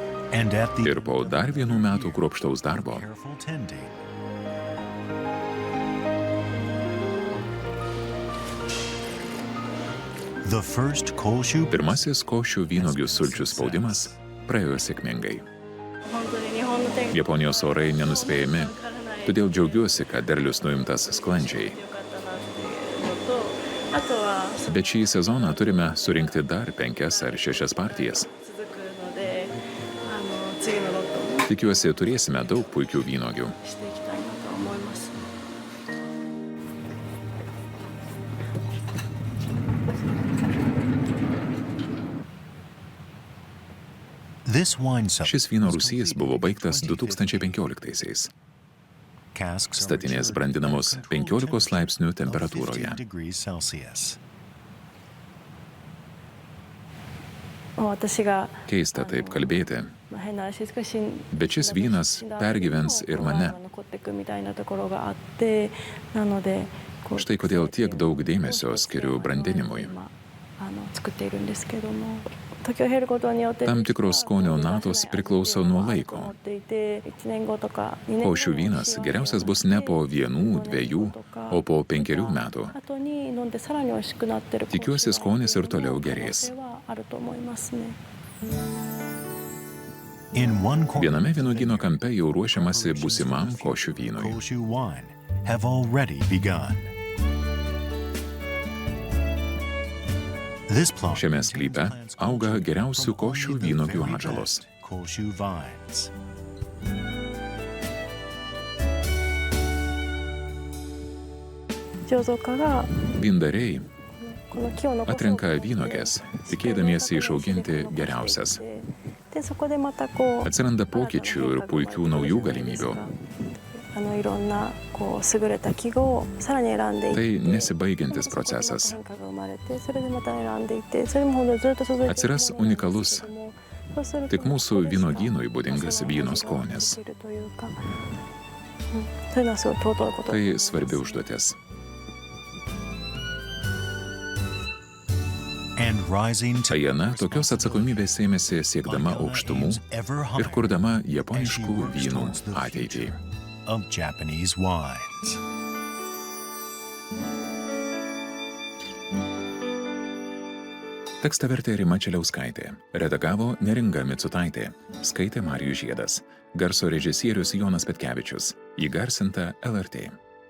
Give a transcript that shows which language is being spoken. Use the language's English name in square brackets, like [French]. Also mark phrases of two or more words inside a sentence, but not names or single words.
[English] And at the [Lithuanian] Ir po dar 1 metų kruopštaus darbo, [English] careful tending, the first Koshu [Lithuanian] pirmasis košių vynogių sulčių spaudimas praėjo sėkmingai. [Japanese] 本当に日本の天気 [Lithuanian] Japonijos orai nenuspėjami, [Japanese] わからない [Lithuanian] todėl džiaugiuosi, kad derlius nuimtas sklandžiai. [Japanese] よかったなっていうのと、あとは [Lithuanian] Bet šį sezoną turime surinkti dar 5 ar 6 partijas. [Japanese] 続くので、次のロットも [Lithuanian] Tikiuosi, turėsime daug puikių vynogių. [Japanese] していきたいなと思います。 [English] This wine cellar [Lithuanian] Šis vyno rūsys buvo baigtas 2015-aisiais. [English] casks are [Lithuanian] Statinės [English] matured [Lithuanian] brandinamos [English] at a controlled [Lithuanian] 15 laipsnių [English] temperature of [Lithuanian] temperatūroje. [English] 15 degrees Celsius. [Japanese] 私が [Lithuanian] Keista taip kalbėti, [Japanese] 変な話少し [Lithuanian] bet šis vynas pergyvens ir mane. [Japanese] 残っていくみたいなところがあって、なのでこう [Lithuanian] Štai kodėl tiek daug dėmesio skiriu brandinimui. [Japanese] 今作っているんですけども、時を経ることによって [Lithuanian] Tam tikros skonio natos priklauso nuo laiko. [Japanese] 思っていて、1年後とか2年後 [Lithuanian] Košių vynas geriausias bus ne po 1, 2, o po 5 metų. [Japanese] 後に飲んでさらに美味しくなってる [Lithuanian] Tikiuosi, skonis ir toliau gerės. [Japanese] あると思いますね。 [English] In one corner, [Lithuanian] Viename vynuogyno kampe jau ruošiamasi būsimam košių vynui. [English] Koshu wine have already begun. This plant [Lithuanian] Šiame sklype auga geriausių košių vynuogių atžalos. [English] Koshu vines. [Lithuanian] Vyndariai [Japanese] この木を残そう [Lithuanian] atrenka vynuogės, tikėdamiesi išauginti geriausias. [Japanese] でそこでまたこう [Lithuanian] Atsiranda pokyčių ir puikių naujų galimybių. [Japanese] いろんなこう優れた記号をさらに選んでいって [Lithuanian] Tai nesibaigiantis procesas. [Japanese] 変化が生まれて、それでまた選んでいってそれもほんとずっと続いていく [Lithuanian] Atsiras unikalus, [Japanese] そうすると [Lithuanian] tik mūsų vynuogynui būdingas vyno skonis. [Japanese] というか、そういうのはすごい尊いことで [Lithuanian] Tai [Japanese] す。 [Lithuanian] svarbi užduotis. [English] And rising to [Lithuanian] Ajana tokios atsakomybės ėmėsi siekdama aukštumų [English] ever [Lithuanian] ir [English] higher [Lithuanian] kurdama [English] as she [Lithuanian] japoniškų [English] works [Lithuanian] vynų [English] towards the [Lithuanian] ateitį. [English] future of Japanese wines. [Lithuanian] Tekstą vertė Rima Čeliauskaitė, redagavo Neringa Micutaitė, skaitė Marijus Žiedas, garso režisierius Jonas Petkevičius, įgarsinta LRT.